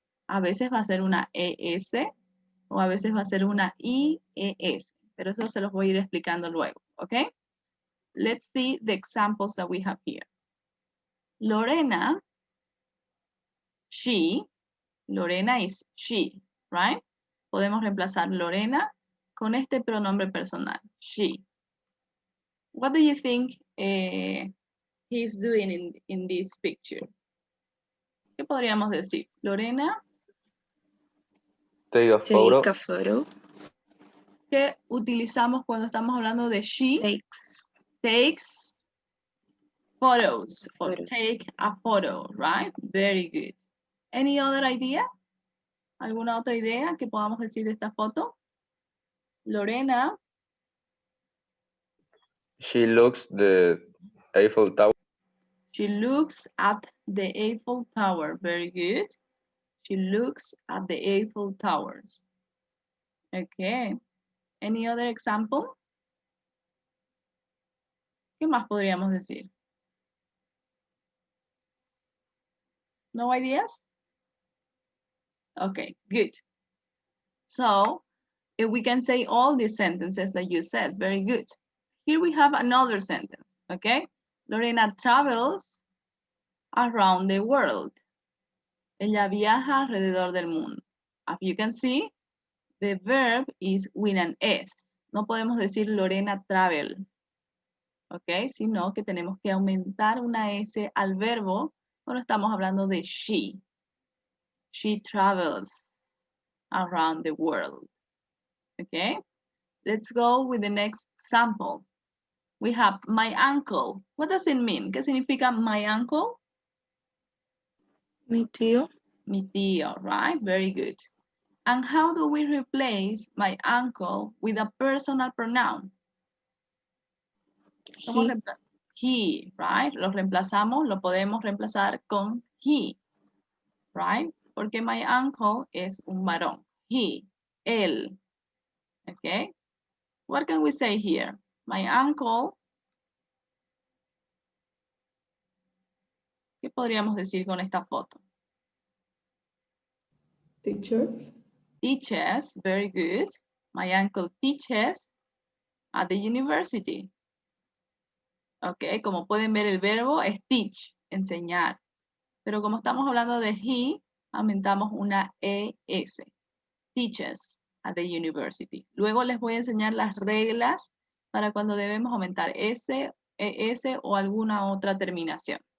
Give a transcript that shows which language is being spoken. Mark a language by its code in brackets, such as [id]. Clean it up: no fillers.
[es] A veces va a ser una ES o a veces va a ser una IES. Pero eso se los voy a ir explicando luego, ¿ok? [en] Let's see the examples that we have here. Lorena, she. Lorena is she, right? [es] Podemos reemplazar Lorena con este pronombre personal, she. [en] What do you think he's doing in this picture? [es] ¿Qué podríamos decir? Lorena, [en] Take a photo. Take a photo. [es] ¿qué utilizamos cuando estamos hablando de she? [en] Takes photos or Photo. take a photo, right? Very good. Any other idea? [es] ¿Alguna otra idea que podamos decir de esta foto? Lorena, [en] She looks the Eiffel Tower. she looks at the Eiffel Tower. Very good. She looks at the Eiffel Towers. Okay. Any other example? [es] ¿Qué más podríamos decir? [en] No ideas? Okay, good. So, if we can say all these sentences that you said, very good. Here we have another sentence, okay? Lorena travels around the world. [es] Ella viaja alrededor del mundo. [en] As you can see, the verb is with an S. [es] No podemos decir [en] Lorena travel, [es] ok, sino que tenemos que aumentar una S al verbo cuando estamos hablando de she. [en] She travels around the world. Okay, let's go with the next example. We have my uncle. What does it mean? [es] ¿Qué significa [en] my uncle? [es] Mi tío. Mi tío, [en] right? Very good. And how do we replace my uncle with a personal pronoun? He, right? [es] Lo reemplazamos, lo podemos reemplazar con he, right? Porque my uncle es un varón. [en] He, él. Okay? What can we say here? My uncle. [es] ¿Qué podríamos decir con esta foto? [en] Teachers. Teaches, very good. My uncle teaches at the university. [es] Ok, como pueden ver el verbo es teach, enseñar. Pero como estamos hablando de he, aumentamos una ES. [en] Teaches at the university. [es] Luego les voy a enseñar las reglas para cuando debemos aumentar S, ES o alguna otra terminación.